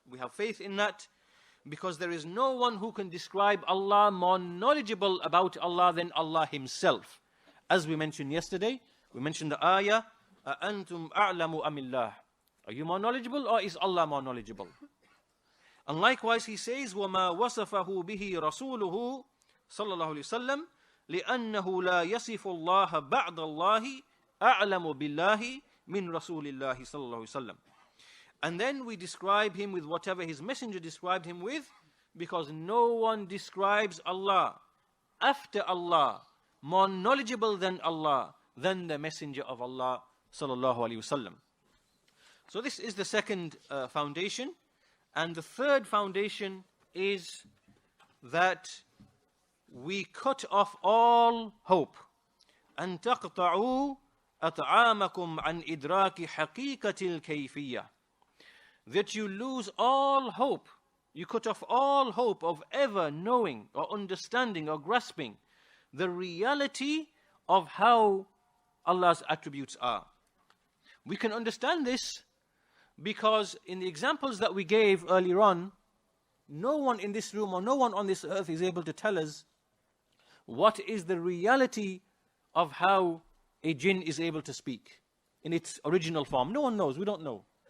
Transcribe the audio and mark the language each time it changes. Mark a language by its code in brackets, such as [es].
[en] We have faith in that because there is no one who can describe Allah more knowledgeable about Allah than Allah Himself. As we mentioned yesterday, we mentioned the ayah, [ar] أَأَنْتُمْ أَعْلَمُ أَمِ اللَّهِ. [en] Are you more knowledgeable or is Allah more knowledgeable? And likewise He says, [ar] وَمَا وَصَفَهُ بِهِ رَسُولُهُ صلى الله عليه وسلم لأنه لا يصف الله بعد الله أعلم بالله من رسول الله صلى الله عليه وسلم. [en] And then we describe Him with whatever His messenger described Him with, because no one describes Allah after Allah more knowledgeable than Allah, than the messenger of Allah sallallahu alaihi wasallam. So this is the second foundation. And the third foundation is that we cut off all hope. [ar] أن تقطعوا أطعامكم عن إدراك حقيقة الكيفية. [en] That you lose all hope. You cut off all hope of ever knowing or understanding or grasping the reality of how Allah's attributes are. We can understand this because in the examples that we gave earlier on, no one in this room or no one on this earth is able to tell us what is the reality of how a jinn is able to speak in its original form. No one knows. We don't know.